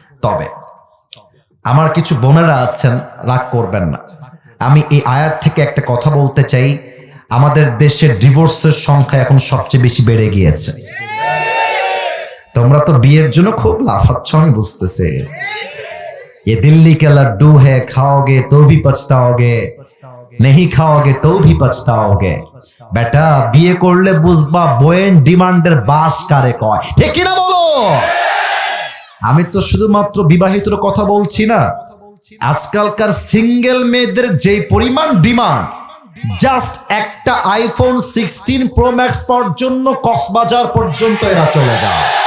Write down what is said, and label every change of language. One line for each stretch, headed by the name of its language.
Bangla: তবে আমার কিছু বোনেরা আছেন, রাগ করবেন না, আমি এই আয়াত থেকে একটা কথা বলতে চাই। আমাদের দেশের ডিভোর্সের সংখ্যা এখন সবচেয়ে বেশি বেড়ে গিয়েছে। তোমরা তো বিয়ের জন্য খুব লাফাচ্ছ, আমি বুঝতেছি।
Hindi: ये दिल्ली के लड्डू है, खाओगे तो भी पछताओगे, नहीं खाओगे तो भी पछताओगे।
Bangla: বেটা বিয়ে করলে বুঝবা বইয়ের ডিমান্ডের বাস কারে কয়, ঠিক কিনা বলো? আমি তো শুধুমাত্র বিবাহিতর কথা বলছি না, আজকালকার সিঙ্গেল মেয়েদের যে পরিমাণ ডিমান্ড, জাস্ট একটা আইফোন 16 প্রো ম্যাক্স পাওয়ার জন্য কক্সবাজার পর্যন্ত এরা চলে যায়।